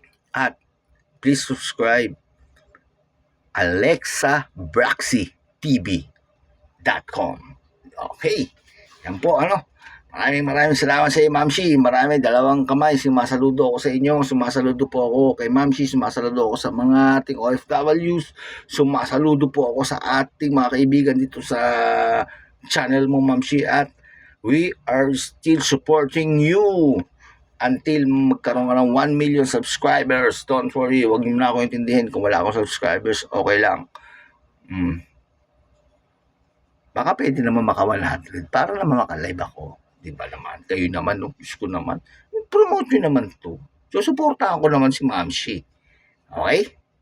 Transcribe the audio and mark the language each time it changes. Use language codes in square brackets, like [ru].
[en] At please subscribe alexabraxytv.com. Okay. [tl] Yan po, Maraming salamat sa iyo, Mamshi. Dalawang kamay. Sumasaludo ako sa inyo. Sumasaludo po ako kay Mamshi. Sumasaludo ako sa mga ating OFWs. Sumasaludo po ako sa ating mga kaibigan dito sa channel mo, Mamshi. [en] At we are still supporting you until [tl] magkaroon ka ng [en] 1 million subscribers. Don't worry. [tl] Huwag niyo na ako intindihin. Kung wala akong subscribers, okay lang. Baka pwede naman maka 100 para naman maka-live ako. Di ba naman? Kayo naman, ko naman. Promote nyo naman to. So, supportahan ko naman si Mamshi. Okay?